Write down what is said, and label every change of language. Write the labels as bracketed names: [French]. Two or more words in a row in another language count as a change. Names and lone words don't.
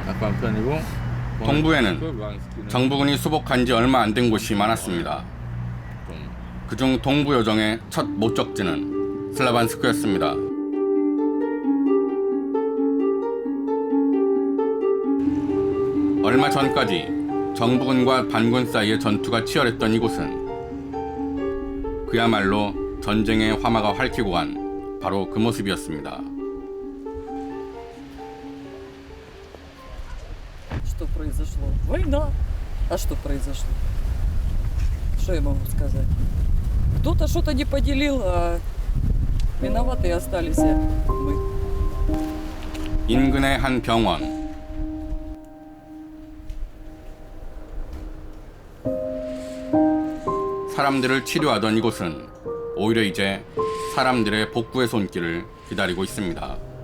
[Korean] 동부에는 정부군이 수복한 지 얼마 안 된 곳이 많았습니다. 그중 동부 요정의 첫 목적지는 슬라반스크였습니다. 얼마 전까지 정부군과 반군 사이의 전투가 치열했던 이곳은 그야말로 전쟁의 화마가 핥히고 간 바로 그 모습이었습니다. [Russian] Что произошло? Война. А что произошло? Что я могу сказать? Кто-то что-то не поделил, а виноватые остались мы. [Korean] 인근의 한 병원. 사람들을 치료하던 이곳은 오히려 이제 사람들의 복구의 손길을 기다리고 있습니다.